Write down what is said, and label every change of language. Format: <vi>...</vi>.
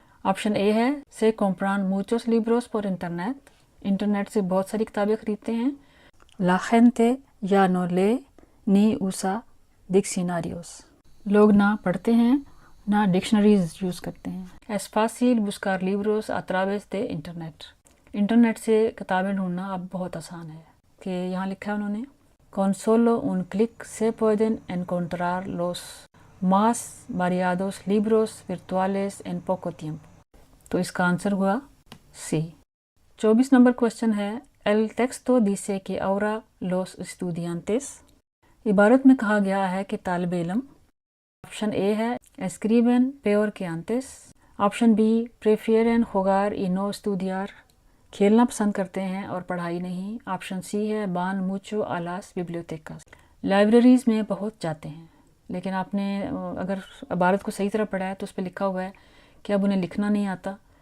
<ur>Option اے ہے</ur> <es>se compran muchos libros por internet،</es> <ur>internet سے بہت ساری کتابیں خریدتے ہیں.</ur> <es>la gente ya no lee ni usa diccionarios،</es> <ur>لوگ نہ پڑھتے ہیں نہ ڈکشنریز یوز کرتے ہیں.</ur> <es>es fácil buscar libros a través de internet،</es> <ur>internet سے کتابیں ڈھونڈنا اب بہت آسان ہے. کہ یہاں لکھا ہے انہوں نے</ur> <es>con solo un clic se pueden encontrar los más variados libros virtuales en poco tiempo.</es> <ur>تو اس کا آنسر ہوا سی. 24 نمبر کوشچن ہے</ur> <es>el texto dice que ahora los estudiantes،</es> <ur>عبارت میں کہا گیا ہے کہ طالب علم. آپشن اے ہے</ur> <es>escriben peor que antes.</es> <ur>Option B</ur> <es>prefieren jugar y no estudiar،</es> <ur>کھیلنا پسند کرتے ہیں اور پڑھائی نہیں. آپشن سی ہے</ur> <es>van mucho a las bibliotecas،</es> <ur>libraries میں بہت جاتے ہیں. لیکن آپ نے اگر عبارت کو صحیح طرح پڑھا ہے تو اس پہ لکھا ہوا ہے کہ اب انہیں لکھنا نہیں آتا.</ur>